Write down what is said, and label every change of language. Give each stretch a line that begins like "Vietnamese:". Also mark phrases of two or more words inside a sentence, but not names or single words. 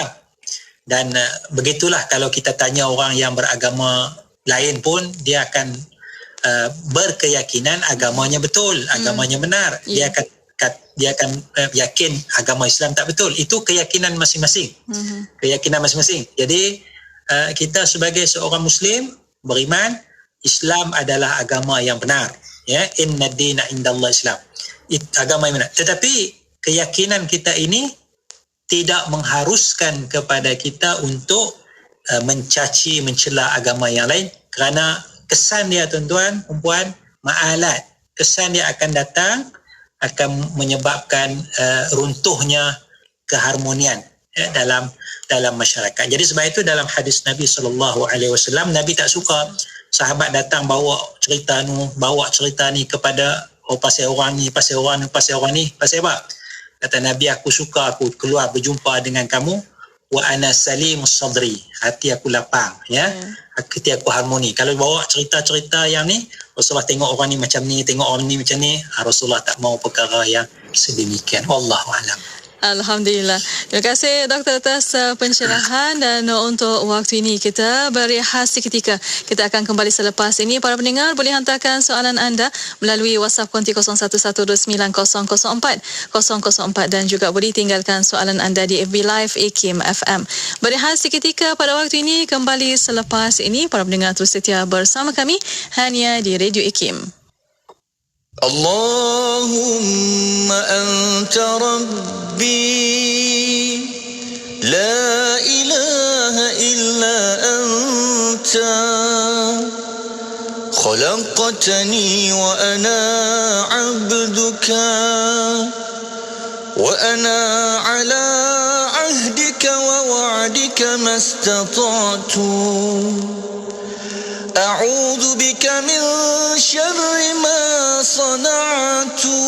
Malay: Dan begitulah kalau kita tanya orang yang beragama lain pun, dia akan berkeyakinan agamanya betul, agamanya benar. Dia akan yakin agama Islam tak betul. Itu keyakinan masing-masing. Keyakinan masing-masing. Jadi kita sebagai seorang Muslim beriman Islam adalah agama yang benar. Ya,
Arabic: إن الدين عند الله الإسلام.
Malay: Agama yang benar. Tetapi keyakinan kita ini tidak mengharuskan kepada kita untuk mencaci, mencela agama yang lain, kerana kesan dia, tuan-tuan, perempuan, ma'alat. Kesan dia akan datang, akan menyebabkan runtuhnya keharmonian, ya, dalam masyarakat. Jadi sebab itu dalam hadis Nabi SAW, Nabi tak suka sahabat datang bawa cerita ni kepada pasal orang ni, pasal orang ni, pasal apa? Kata Nabi, aku suka aku keluar berjumpa dengan kamu,
Arabic: وأنا سليم الصدر,
Malay: hati aku lapang, ya. Hati aku harmoni. Kalau bawa cerita-cerita yang ni, Rasulullah tengok orang ni macam ni, tengok orang ni macam ni, Rasulullah tak mau perkara yang sedemikian.
Arabic: والله أعلم. Alhamdulillah.
Malay: Terima kasih Doktor atas pencerahan, dan untuk waktu ini kita berehat seketika. Kita akan kembali selepas ini. Para pendengar boleh hantarkan soalan anda melalui WhatsApp konti 01129004 dan juga boleh tinggalkan soalan anda di FB Live IKIM FM. Berehat seketika pada waktu ini, kembali selepas ini. Para pendengar terus setia bersama kami hanya di Radio IKIM.
Arabic: اللهم أنت ربي لا إله إلا أنت خلقتني وأنا عبدك وأنا على عهدك ووعدك ما استطعت أعوذ بك من شر ما صنعت